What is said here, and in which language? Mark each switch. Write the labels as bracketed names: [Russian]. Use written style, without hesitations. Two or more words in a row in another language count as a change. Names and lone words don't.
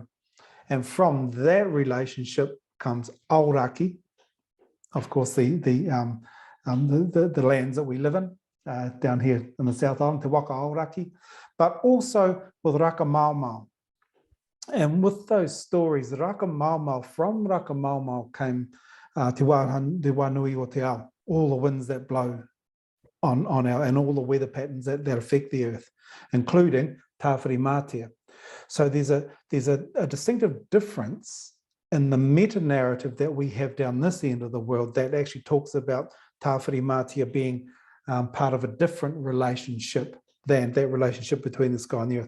[English] And from that relationship comes Aoraki, of course, the lands that we live in, down here in the South Island, Te Waka Aoraki, but also with Raka Maumau. And with those stories, Raka Maumau, from Raka Maumau came Te Wānui o Te Ao, all the winds that blow on our, and all the weather patterns that affect the earth, including Tāwhiri Mātea. So there's a distinctive difference in the meta-narrative that we have down this end of the world that actually talks about Tāwhiri Mātea being part of a different relationship than that relationship between the sky and the earth.